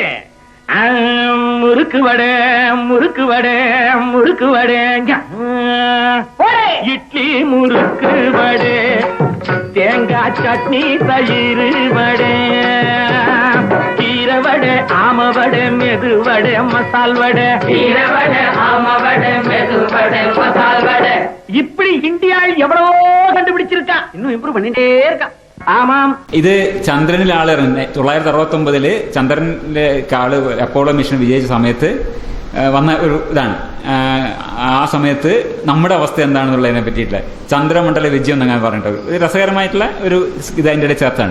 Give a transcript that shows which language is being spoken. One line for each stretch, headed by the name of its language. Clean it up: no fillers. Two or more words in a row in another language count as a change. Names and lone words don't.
Tamil: முறுக்கு வடை, முறுக்கு வடை, முறுக்கு வடை, இட்லி முறுக்கு வடை, தேங்காய் சட்னி தயிர் வடை, கீரை வடை ஆம வடை மெது வடை மசால் வடை கீரை வடை ஆம வடை மெது வடை மசால் வடை. இப்படி இந்தியாவில் எவ்வளவோ கண்டுபிடிச்சிருக்கா, இன்னும் இம்ப்ரூவ் பண்ணிட்டே இருக்கா. ആമാം.
Malayalam: ഇത് ചന്ദ്രനിൽ ആളിറങ്ങി 969 ചന്ദ്രനിലെ ആള് അപ്പോളോ മിഷൻ വിജയിച്ച സമയത്ത് വന്ന ഒരു ഇതാണ്. ആ സമയത്ത് നമ്മുടെ അവസ്ഥ എന്താണെന്നുള്ളതിനെ പറ്റിയിട്ടുള്ള ചന്ദ്രമണ്ഡല വിജയം എന്നങ്ങനെ പറഞ്ഞിട്ട് ഒരു രസകരമായിട്ടുള്ള ഒരു ഇത് അതിൻ്റെ ഇടയിൽ ചേർത്താണ്.